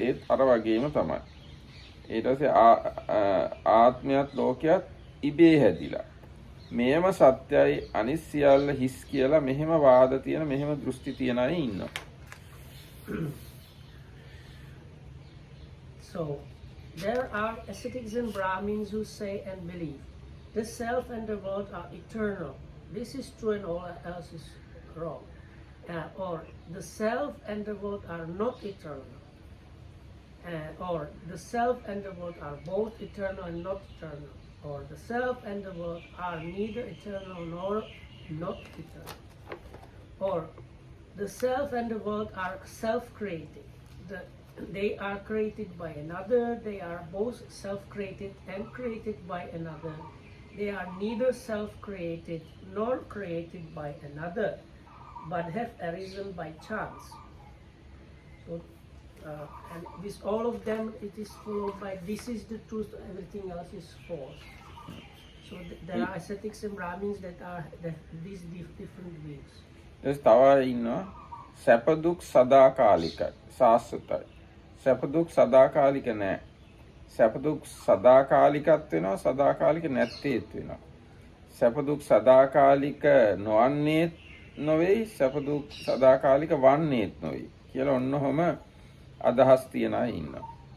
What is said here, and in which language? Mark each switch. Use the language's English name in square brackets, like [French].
[Sinhala] ඒත් අර වගේම තමයි. ඊට පස්සේ ආත්මයත් ලෝකයක් ඉබේ හැදිලා. මේම සත්‍යයි අනිත් සියල්ල හිස් කියලා මෙහෙම වාද තියෙන මෙහෙම දෘෂ්ටි තියන අය ඉන්නවා. [English] So there are ascetics and Brahmins who say and believe the self and the world are eternal. This is true and all else is wrong. Or the self and the world are not eternal. Or the self and the world are both eternal and not eternal. Or the self and the world are neither eternal nor not eternal. Or the self and the world are self-created. They are created by another. They are both self-created and created by another. They are neither self-created nor created by another, but have arisen by chance. So, and this all of them, it is followed by this is the truth, everything else is false. So there are ascetics and Brahmins that are these different views. [Sinhala] තව ඉන්නවා සැප දුක් සදාකාලිකයි සාස්වතයි. සැප දුක් සදාකාලික නෑ. සැප දුක් සදාකාලිකත් වෙනවා, සදාකාලික නැත්තේත් වෙනවා. සැප දුක් සදාකාලික නොවන්නේත් නොවේයි, සැප දුක් සදාකාලික වන්නේත් නොවේයි කියලා ඔන්නෝම අදහස් තියන අය ඉන්නවා.